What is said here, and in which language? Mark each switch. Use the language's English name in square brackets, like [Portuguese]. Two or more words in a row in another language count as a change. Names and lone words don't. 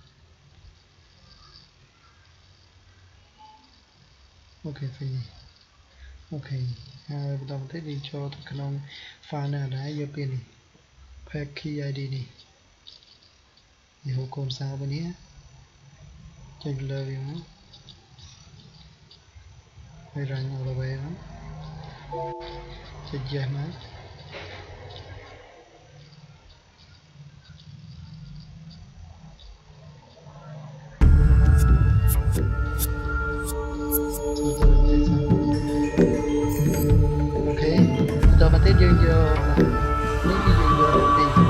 [Khmer] អូខេ finish អូខេហើយបន្តមកទៀតយើងចូលទៅក្នុង file ណាដែរយកពេលនេះ [English] pack key id [Khmer] នេះនេះហូបកូនសៅវិញនេះចុចលើវាមក ហើយ [English] run all the way [Khmer] មកចុច yes មក អូខេបន្តមកទៀតយើងយកនេះគឺយើងយកទី